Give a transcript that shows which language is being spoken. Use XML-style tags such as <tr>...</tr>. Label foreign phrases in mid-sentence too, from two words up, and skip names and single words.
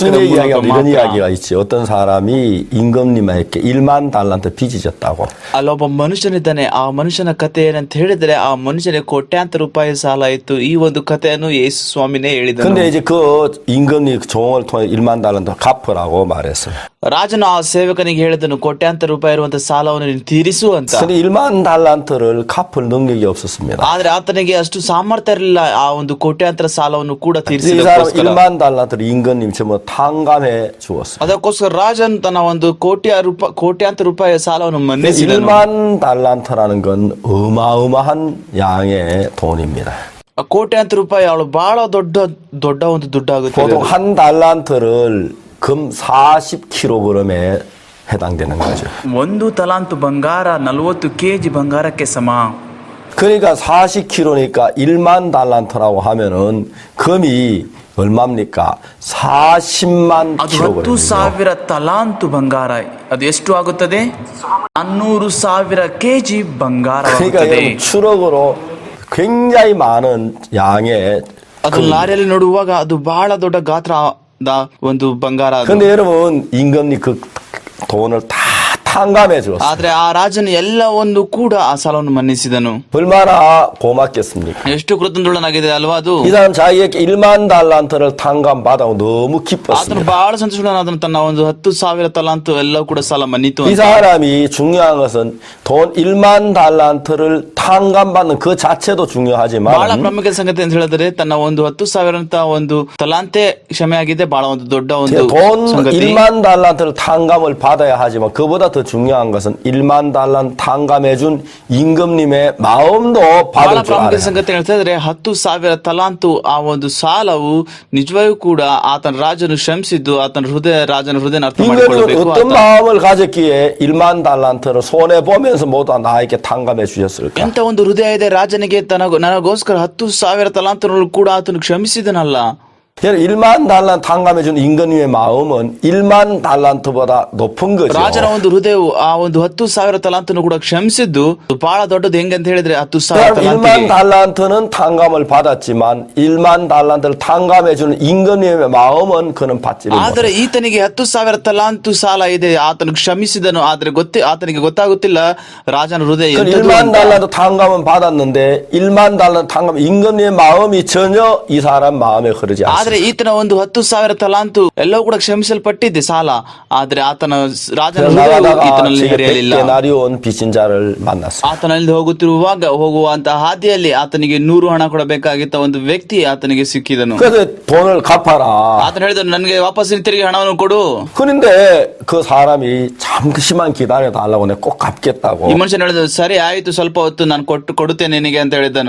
<ko>예수님의 이야기가</ko> <kn>ಮೂಲಕ</kn> <ko>이런</ko> <kn>ಮಾತ್ರ.</kn> <ko>이야기가 있지. 어떤 사람이 임금님에게 1만 달란트 빚이 졌다고.</ko> <kn>ಅಲ್ಲೊಬ್ಬ ಮನುಷ್ಯನಿದ್ದಾನೆ. ಆ ಮನುಷ್ಯನ ಕತೆ ಏನಂತ ಹೇಳಿದ್ರೆ ಆ ಮನುಷ್ಯನಿಗೆ ಕೋಟ್ಯಾಂತರ ರೂಪಾಯಿ ಸಾಲ ಇತ್ತು. ಈ ಒಂದು ಕಥೆಯನ್ನು ಯೇಸು ಸ್ವಾಮಿನೇ ಹೇಳಿದನು.</kn> <ko>근데 이제 그 임금이 그 종을 통해 1만 달란트 갚으라고 말했어요.</ko> <kn>ರಾಜನು ಆ ಸೇವಕನಿಗೆ ಹೇಳಿದನು, ಕೋಟ್ಯಾಂತರ ರೂಪಾಯಿ ಇರುವಂತಹ ಸಾಲವನ್ನು ನೀನು ತೀರಿಸು ಅಂತ.</kn> <ko>근데 1만 달란트를 갚을 능력이 없었습니다.</ko> <kn>ಆದ್ರೆ ಆತನಿಗೆ ಅಷ್ಟು ಸಾಮರ್ಥ್ಯ ಇರಲಿಲ್ಲ ಆ ಒಂದು ಕೋಟ್ಯಾಂತರ ಸಾಲವನ್ನು ಕೂಡ</kn> <ko>이 사람</ko> <kn>ತೀರಿಸಲಿಕ್ಕೋಸ್ಕರ.</kn> <ko>1만 달란트를 임금님 전부 탕감해 주었어요.</ko> <kn>ಅದಕ್ಕೋಸ್ಕರ ರಾಜನ್ ತನ್ನ ಒಂದು ಕೋಟ್ಯಾಂತರ ರೂಪಾಯಿ ಸಾಲವನ್ನು ಮನ್ನಿಸಿದನು.</kn> <ko>1만 달란트라는 건 어마어마한 양의 돈입니다.</ko> <kn>ಆ ಕೋಟ್ಯಾಂತರ ರೂಪಾಯಿ ಅವಳು ಬಹಳ ದೊಡ್ಡ ಒಂದು ದುಡ್ಡಾಗುತ್ತೆ.</kn> <ko>보통 한 달란트를 금 40kg에 해당되는 거죠.</ko> <kn>ಒಂದು ತಲಾಂತು ಬಂಗಾರ 40 kg ಬಂಗಾರಕ್ಕೆ ಸಮ.</kn> <ko>그러니까 40kg니까 1만 달란트라고 하면은 금이 얼마입니까? 40만</ko> <kn>ಅದು 10,000 ತಲಾಂತು ಬಂಗಾರ. ಅದು ಎಷ್ಟು ಆಗುತ್ತದೆ? 400,000 kg ಬಂಗಾರವಾಗುತ್ತದೆ.</kn> <ko>그러니까 여러분 추럭으로 굉장히 많은 양의</ko> <kn>ಅದು ಲಾರಿಯಲ್ಲಿ ನೋಡುವಾಗ ಅದು ಬಹಳ ದೊಡ್ಡ ಗಾತ್ರದ ಒಂದು ಬಂಗಾರ.</kn> <ko>근데 여러분 임금님 그 돈을 다 탕감해 줬어요.</ko> <kn>ಆದ್ರೆ ಆ ರಾಜನು ಎಲ್ಲವನ್ನು ಕೂಡ ಆ ಸಾಲವನ್ನು ಮನ್ನಿಸಿದನು.</kn> <ko>얼마나 고맙겠습니까?</ko> <kn>ಎಷ್ಟು ಕೃತಜ್ಞನಾಗಿದೆ ಅಲ್ವಾ ಅದು.</kn> <ko>이 사람 자기에게 1만 달란트를 탕감받아고 너무</ko> <kn>ಆತನು</kn> <ko>기뻤습니다.</ko> <kn>ಬಹಳ ಸಂತೋಷನಾದನು. ತನ್ನ ಒಂದು 10,000 ತಲಾಂತು ಎಲ್ಲವೂ ಕೂಡ ಸಾಲ ಮನ್ನಿತು</kn> <ko>이</ko> <kn>ಅಂತ.</kn> <ko>사람이 중요한 것은 돈 1만 달란트를 탕감받는 그 자체도</ko> <kn>ಬಹಳ</kn> <ko>중요하지만</ko> <kn>ಪ್ರಾಮುಖ್ಯ ಸಂಗತಿ ಅಂತ ಹೇಳಿದ್ರೆ ತನ್ನ ಒಂದು 10,000 ಅಂತ ಒಂದು ತಲಾಂತೆ ಕ್ಷಮೆ ಆಗಿದೆ, ಬಹಳ ಒಂದು ದೊಡ್ಡ ಒಂದು</kn> <ko>돈</ko> <kn>ಸಂಗತಿ.</kn> <ko>1만 달란트를 탕감을 받아야 하지만 그보다 더 중요한 것은 1만 달란트 탕감해준 임금님의 마음도</ko> <kn>ಬಹಳ</kn> <ko>받을 줄</ko> <kn>ಪ್ರಾಮುಖ್ಯ</kn> <ko>알아야</ko> <kn>ಸಂಗತಿ ಹೇಳ್ತಾ ಇದ್ರೆ 10,000 ತಲಾಂತು ಆ ಒಂದು ಸಾಲವು ನಿಜವಾಗಿಯೂ ಕೂಡ ಆತನ ರಾಜನು ಶ್ರಮಿಸಿದ್ದು ರಾಜನ ಹೃದಯ ಅರ್ಥ</kn> <ko>임금님은</ko> <kn>ಮಾಡಿಕೊಳ್ಳಬೇಕು.</kn> <ko>어떤 마음을 가졌기에 1만 달란트를 손해 보면서 모두 나에게 탕감해 주셨을까?</ko> <kn>ಎಂತ ಒಂದು ಹೃದಯ ಇದೆ ರಾಜನಿಗೆ ನನಗೋಸ್ಕರ 10,000 ತಲಾಂತರನ್ನು ಕೂಡ ಆತನು ಕ್ಷಮಿಸಿದನಲ್ಲ.</kn> <ko>1만 달란트 탕감해 준 임금님의 마음은 1만 달란트보다 높은 거죠.</ko> <kn>ರಾಜನ ಒಂದು ಹೃದಯವು ಆ ಒಂದು 10,000 ತಲಾಂತನ್ನು ಕೂಡ ಕ್ಷಮಿಸಿದ್ದು ಬಹಳ ದೊಡ್ಡದು ಹೆಂಗಂತ ಹೇಳಿದ್ರೆ 10,000</kn> <ko>그럼 1만</ko> <kn>ತಲಾಂತಿಗೆ.</kn> <ko>달란트는 탕감을 받았지만 1만 달란트를 탕감해 주는 임금님의 마음은 그는 받지를</ko> <kn>ಆದರೆ</kn> <ko>못했어요.</ko> <kn>ಈತನಿಗೆ 10,000 ತಲಾಂತು ಸಾಲ ಇದೆ, ಆತನು ಕ್ಷಮಿಸಿದನು. ಆದ್ರೆ ಆತನಿಗೆ ಗೊತ್ತಾಗುತ್ತಿಲ್ಲ ರಾಜನ ಹೃದಯ</kn> <ko>그</ko> <kn>ಎಂಥದ್ದು</kn> <ko>1만</ko> <kn>ಅಂತ.</kn> <ko>달란트 탕감은 받았는데 1만 달란트 탕감 임금님의 마음이 전혀 이 사람 마음에 흐르지 않습니다.</ko> <kn>ಆದ್ರೆ ಈತನ ಒಂದು 10,000 ತಲಾಂತು ಎಲ್ಲವೂ ಕೂಡ ಕ್ಷಮಿಸಲ್ಪಟ್ಟಿದೆ ಸಾಲ, ಆದ್ರೆ ಆತನ ರಾಜನ ಹೃದಯವು</kn> <ko>나가다가</ko> <kn>ಈತನಲ್ಲಿ</kn> <ko>제게</ko> <kn>ಹರಿಯಲಿಲ್ಲ.</kn> <ko>100데나리 온 빚진 자를 만났어요.</ko> <kn>ಆತನಲ್ಲಿ ಹೋಗುವಂತ ಹಾದಿಯಲ್ಲಿ ಆತನಿಗೆ 100 ಹಣ ಕೊಡಬೇಕಾಗಿದ್ದ ಒಂದು ವ್ಯಕ್ತಿ ಆತನಿಗೆ ಸಿಕ್ಕಿದನು.</kn> <ko>그래서 돈을 갚아라.</ko> <kn>ಆತನು ಹೇಳಿದನು, ನನಗೆ ವಾಪಸ್ ತಿರುಗಿ ಹಣವನ್ನು ಕೊಡು.</kn> <ko>그런데 그 사람이 잠시만 기다려 달라고 내가 꼭 갚겠다고.</ko> <kn>ಈ ಮನುಷ್ಯನು ಹೇಳಿದನು, ಸರಿ ಆಯ್ತು, ಸ್ವಲ್ಪ ಹೊತ್ತು ನಾನು ಕೊಡುತ್ತೇನೆ ನಿನಗೆ ಅಂತ ಹೇಳಿದನು.</kn>